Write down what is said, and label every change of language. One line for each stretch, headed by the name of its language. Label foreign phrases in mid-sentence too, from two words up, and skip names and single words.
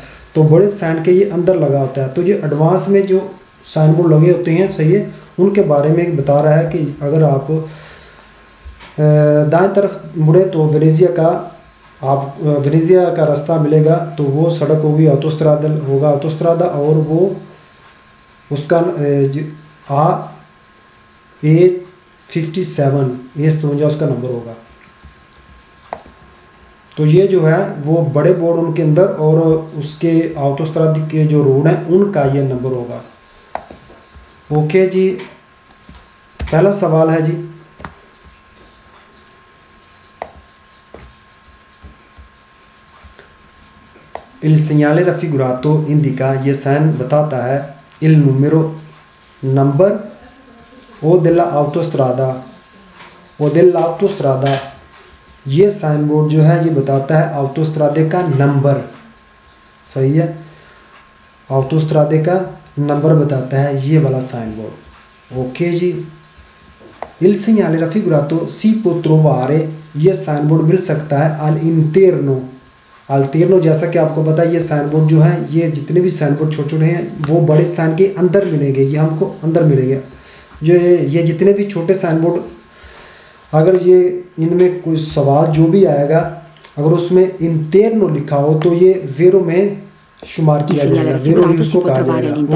Hindi: तो बड़े साइन के ये अंदर लगा होता है। तो ये एडवांस में जो साइन बोर्ड लगे होते हैं, सही है, उनके बारे में बता रहा है कि अगर आप दाएं तरफ मुड़े तो वेनेजिया का रास्ता मिलेगा, तो वो सड़क होगी ऑटोस्ट्रादा और वो उसका A57 उसका नंबर होगा। तो ये जो है वो बड़े बोर्ड उनके अंदर और उसके ऑटोस्ट्रादा के जो रोड हैं उनका ये नंबर होगा। ओके जी, पहला सवाल है जी,
Italian: il segnale raffigurato indica
Hindi: ये साइन बताता है
Italian: il numero
Hindi: नंबर
Italian: o dell'autostrada
Hindi: ये साइन बोर्ड जो है ये बताता है ऑटोस्ट्रादे का नंबर। सही है, ऑटोस्ट्रादे का नंबर बताता है ये वाला साइन बोर्ड। ओके जी,
Italian: il segnale raffigurato si può trovare
Hindi: ये साइन बोर्ड मिल सकता है all'interno अल्तेर्नो जैसा कि आपको पता है, ये साइन बोर्ड जो है, ये जितने भी साइन बोर्ड छोटे छोटे हैं वो बड़े साइन के अंदर मिलेंगे, ये हमको अंदर मिलेंगे। जो ये जितने भी छोटे साइन बोर्ड, अगर ये इनमें कोई सवाल जो भी आएगा, अगर उसमें इंतेर्नो लिखा हो तो ये वेरो में शुमार किया जाएगा, वेरो ही उसको कहा जाएगा।